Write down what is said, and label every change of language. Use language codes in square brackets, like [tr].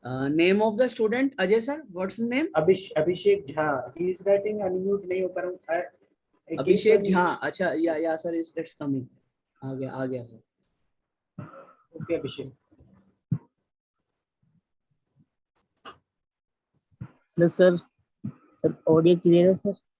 [en] Name of the student, Ajay sir. What's the name? Abhishek Jha. He is writing unmute [hi] नहीं हो पा रहा हूँ. [en] Abhishek Jha. [hi] अच्छा, [en] yeah sir, it's coming. [hi] आ गया sir. [en] Okay, Abhishek. Hello sir. Sir, audio clear है sir?